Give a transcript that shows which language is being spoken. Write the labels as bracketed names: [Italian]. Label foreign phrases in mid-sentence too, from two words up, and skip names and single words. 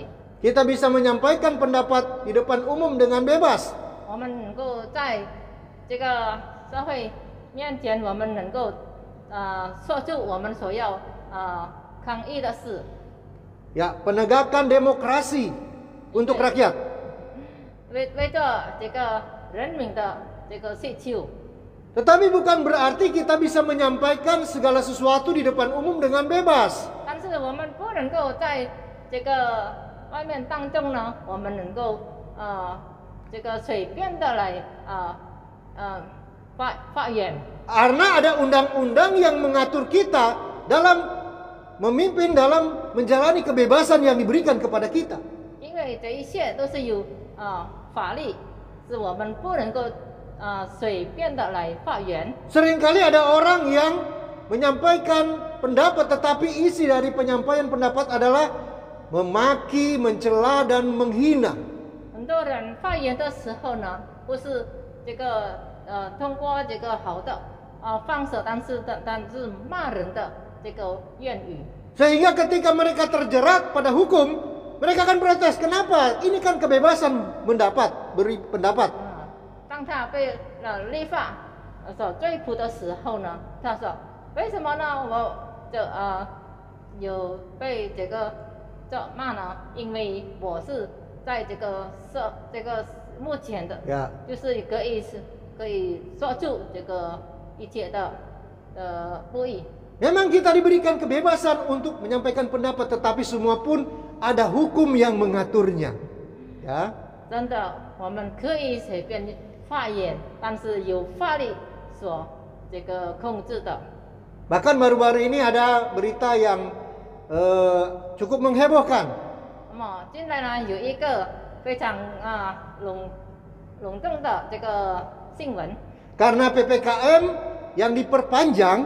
[Indonesian] Kita bisa menyampaikan pendapat di depan umum dengan bebas. [Chinese] 我们能够在这个社会面前，我们能够说出我们所要抗议的事。 [Indonesian] Ya, penegakan demokrasi untuk rakyat. [Chinese] 为着这个人民的这个需求。 [Indonesian] Tetapi bukan berarti kita bisa menyampaikan segala sesuatu di depan umum dengan bebas. [Chinese] 但是我们不能够在这个外面当中呢，我们能够这个随便的来发言。 [Indonesian] Karena ada undang-undang yang mengatur kita dalam memimpin, dalam menjalani kebebasan yang diberikan kepada kita. [Chinese] 因为这一切都是有法律，是我们不能够随便的来发言。 [Indonesian] Seringkali ada orang yang menyampaikan pendapat, tetapi isi dari penyampaian pendapat adalah memaki, mencela, dan menghina. [Chinese] 很多人发言的时候呢，不是这个通过这个好的方式，但是骂人的这个言语。 [Indonesian] Sehingga ketika mereka terjerat pada hukum, mereka akan protes. Kenapa? Ini kan kebebasan beri pendapat. [Chinese] 当他被立法所追捕的时候呢，他说：“为什么呢？我有被这个骂呢？因为我是在这个目前的， [Indonesian] Ya. [Chinese] 就是可以说出这个一切的不义。” [Indonesian] Memang kita diberikan kebebasan untuk menyampaikan pendapat, tetapi semua pun ada hukum yang mengaturnya. Ya. [Chinese] 真的，我们可以随便发言，但是有法律所这个控制的。 [Indonesian] Bahkan baru-baru ini ada berita yang cukup menghebohkan. [Chinese] 那么近来呢，有一个非常隆重的这个新闻， [Indonesian] Karena PPKM yang diperpanjang,